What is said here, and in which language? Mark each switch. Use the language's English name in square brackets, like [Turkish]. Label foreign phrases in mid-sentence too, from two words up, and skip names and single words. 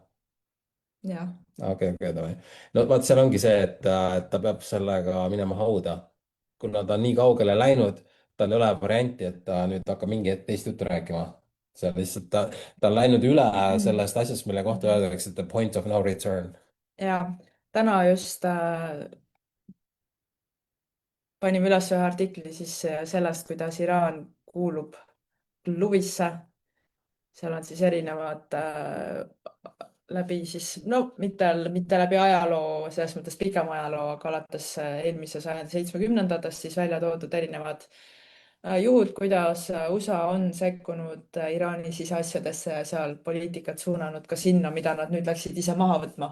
[Estonian] jah. Okei, davai. No vaat seal ongi see, et ta peab sellega minema hauda. Kuna ta on nii kaugele läinud, tal ei ole varianti, et ta nüüd hakkab mingi hetk teist juttu rääkima. see on lihtsalt ta on läinud üle sellest asjast, mille kohta öeldakse, et [English] the point of no return. [Estonian] ja täna just panime üles ühe artikli siis sellest, kuidas Iraan kuulub klubisse. seal on siis erinevad läbi siis, no mitte läbi ajaloo, selles mõttes pikema ajaloo, aga alates eelmise sajandi 70-ndatest siis välja toodud erinevad juhud, kuidas USA on sekkunud Iraani siseasjadesse ja seal poliitikat suunanud ka sinna, mida nad nüüd läksid ise maha võtma.